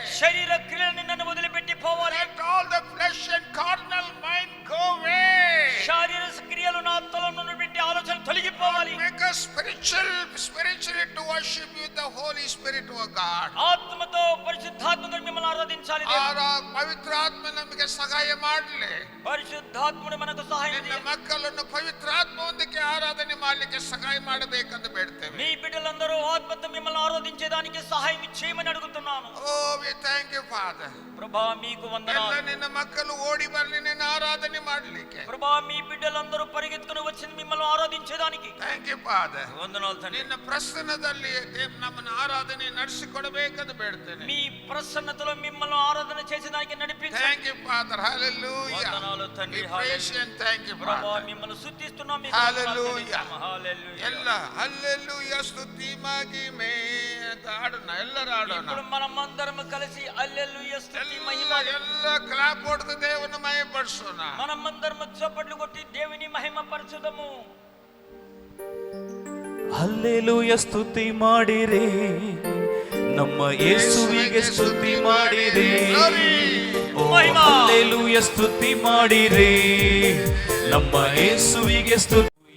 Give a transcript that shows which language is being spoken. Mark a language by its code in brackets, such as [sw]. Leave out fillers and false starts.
[te] శరీర క్రియలను నన్ను వదిలిపెట్టి పోవాలి. [en] Let all the flesh and carnal mind go away. [te] శారీర క్రియలు నా తలలో నుండి పెట్టి ఆలోచన తొలగిపోవాలి. [en] Make us spiritually to worship you with the Holy Spirit, oh God. [te] ఆత్మతో పరిశుద్ధాత్మతో మిమ్మల్ని ఆరాధించాలి దేవుడు. [kn] ಪವಿತ್ರ ಆತ್ಮ ನಮಗೆ ಸಹಾಯ ಮಾಡಲಿ. [te] పరిశుద్ధాత్ముడు మనకు సహాయం [kn] ನಿನ್ನ [te] చేయాలి. [kn] ಮಕ್ಕಳನ್ನು ಪವಿತ್ರಾತ್ಮವೊಂದಿಗೆ ಆರಾಧನೆ ಮಾಡಲಿಕ್ಕೆ ಸಹಾಯ ಮಾಡಬೇಕೆಂದು ಬೇಡ್ತೇವೆ. [te] మీ బిడ్డలందరూ ఆత్మతో మిమ్మల్ని ఆరాధించేదానికి సహాయం చేయమని అడుగుతున్నాను. [en] Oh, we thank you, Father. [te] ప్రభా మీకు [kn] ಎಲ್ಲ [te] వందనాలు. [kn] ನಿನ್ನ ಮಕ್ಕಳು ಓಡಿ ಬರಲಿ ನಿನ್ನ ಆರಾಧನೆ ಮಾಡಲಿಕ್ಕೆ. [te] ప్రభా మీ బిడ్డలందరూ పరిగెత్తుకుని వచ్చి మిమ్మల్ని ఆరాధించేదానికి [en] Thank you, Father. [te] వందనాలు తండ్రి. [kn] ನಿನ್ನ ಪ್ರಸನ್ನದಲ್ಲಿ ನಮ್ಮನ್ನು ಆರಾಧನೆ ನಡೆಸಿಕೊಡಬೇಕೆಂದು ಬೇಡ್ತೇನೆ. [te] మీ ప్రసన్నతలో మిమ్మల్ని ఆరాధన చేసేదానికి నడిపించండి. [en] Thank you, Father. Hallelujah. [te] వందనాలు తండ్రి. [en] We praise you and thank you, [te] ప్రభా [en] Father. [te] మిమ్మల్ని స్తుతిస్తున్నాం. మీకు [en] Hallelujah. [te] హల్లెలూయా. [kn] ಎಲ್ಲ ಹಲ್ಲೆಲೂಯಾ ಸ್ತುತಿ ಮಹಿಮೆ ಅಂತ ಆಡೋಣ, ಎಲ್ಲರೂ ಆಡೋಣ. [te] ఇప్పుడు మనమందరం కలిసి హల్లెలూయా స్తుతి మహిమ [kn] ಎಲ್ಲ ಕ್ಲಾಪ್ ಹೊಡೆದು ದೇವರನ್ನು ಮಹಿಮೆಪಡಿಸೋಣ. [te] మనమందరం చప్పట్లు కొట్టి దేవుని మహిమ పరచుదము. [kn] ಹಲ್ಲೆಲೂಯಾ ಸ್ತುತಿ ಮಾಡಿರಿ, ನಮ್ಮ ಯೇಸುವಿಗೆ ಸ್ತುತಿ ಮಾಡಿರಿ. ಓ ಹಲ್ಲೆಲೂಯಾ ಸ್ತುತಿ ಮಾಡಿರಿ, ನಮ್ಮ ಯೇಸುವಿಗೆ ಸ್ತುತಿ.